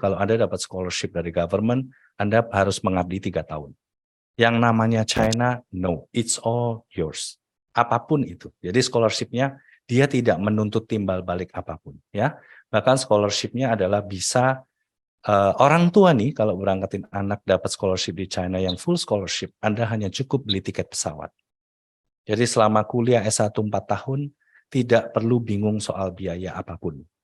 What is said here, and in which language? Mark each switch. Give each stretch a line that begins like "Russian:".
Indonesian: Kalau Anda dapat scholarship dari government, Anda harus mengabdi 3 tahun. Yang namanya
English: China, no, it's all yours.
Indonesian: Apapun itu. Jadi scholarship-nya, dia tidak menuntut timbal balik apapun. Ya, bahkan scholarship-nya adalah bisa orang tua nih, kalau berangkatin anak dapat scholarship di China yang full scholarship, Anda hanya cukup beli tiket pesawat. Jadi selama kuliah S1 4 tahun, tidak perlu bingung soal biaya apapun.